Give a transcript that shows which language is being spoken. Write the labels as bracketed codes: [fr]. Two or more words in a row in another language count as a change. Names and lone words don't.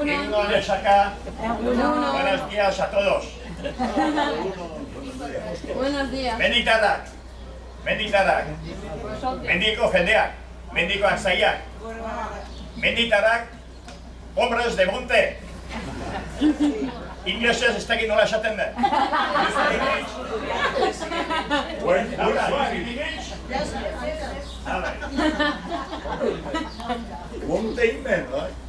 [eu] Egunon, Esaka. [es] Buenos días a todos. Buenos días. [eu] Menditarrak. Mendiko jendeak. Mendikoak zaiak. Menditarrak. [es] Hombres de monte. [eu] Inglesez ez dakit nola esaten den. [en] Mountain man, right?